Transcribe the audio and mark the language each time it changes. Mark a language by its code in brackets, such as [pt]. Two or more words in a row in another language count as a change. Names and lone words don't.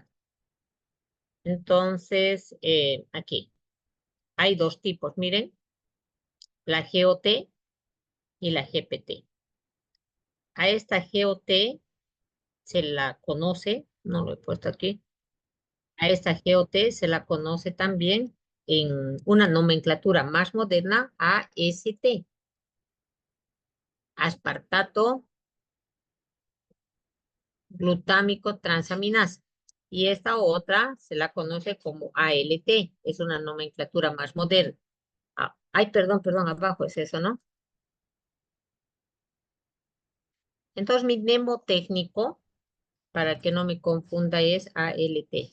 [es] Entonces, aquí hay dos tipos, miren, la GOT y la GPT. A esta GOT se la conoce, no lo he puesto aquí, a esta GOT se la conoce también en una nomenclatura más moderna, AST, aspartato glutámico transaminasa. Y esta otra se la conoce como ALT, es una nomenclatura más moderna. Ay, perdón, abajo es eso, ¿no? Entonces mi mnemotécnico, para que no me confunda, es ALT.